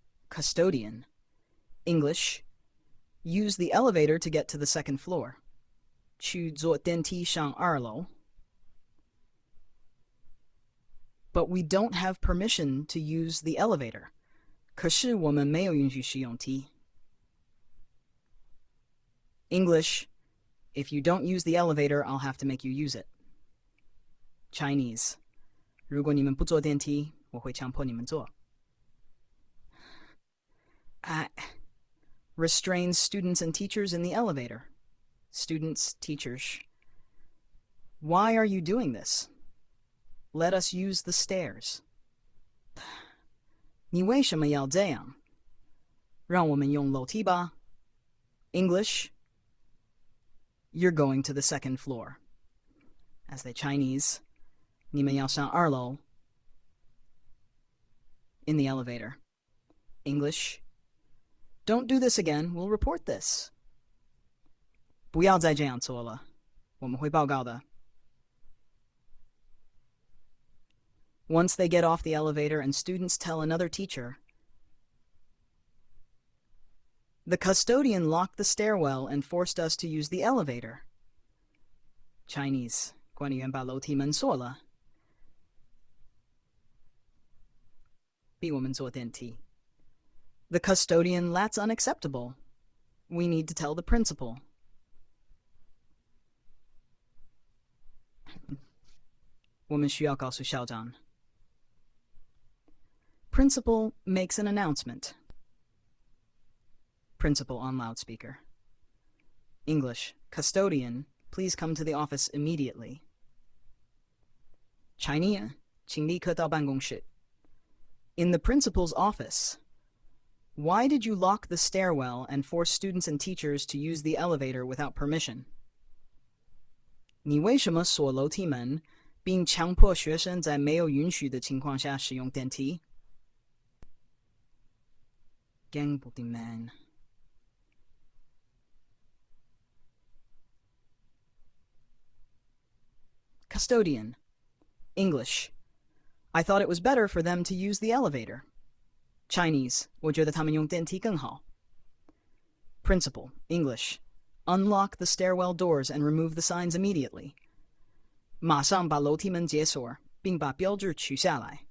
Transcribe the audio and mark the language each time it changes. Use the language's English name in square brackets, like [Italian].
[English] Custodian. English. Use the elevator to get to the second floor. [Chinese] 去坐电梯上二楼。 [English] But we don't have permission to use the elevator. [Chinese] 可是我们没有允许使用梯。 [English] English. If you don't use the elevator, I'll have to make you use it. Chinese. [Chinese] 如果你们不坐电梯，我会强迫你们坐。 [English] Restrains students and teachers in the elevator. Students, teachers. Why are you doing this? Let us use the stairs. [Chinese] 你为什么要这样？让我们用楼梯吧。English. [English] You're going to the second floor. As the Chinese. [Chinese] 你们要上二楼。 [English] In the elevator. English. Don't do this again. We'll report this. [Chinese] 不要再这样做了，我们会报告的。 [English] Once they get off the elevator and students tell another teacher, the custodian locked the stairwell and forced us to use the elevator. Chinese. [Chinese] 管理员把楼梯门锁了，逼我们坐电梯。 [English] The custodian. That's unacceptable. We need to tell the principal. [Chinese] 我们需要告诉校长。 [English] Principal makes an announcement. Principal on loudspeaker. English. Custodian, please come to the office immediately. [Chinese] Chinese. 请立刻到办公室。 [English] In the principal's office. Why did you lock the stairwell and force students and teachers to use the elevator without permission? [Chinese] 你为什么锁楼梯门，并强迫学生在没有允许的情况下使用电梯？ Gang booty man. [English] Custodian. English. I thought it was better for them to use the elevator. Chinese. [Chinese] 我觉得他们用电梯更好。 [English] Principal. English. Unlock the stairwell doors and remove the signs immediately. [Chinese] 马上把楼梯门解锁，并把标志取下来。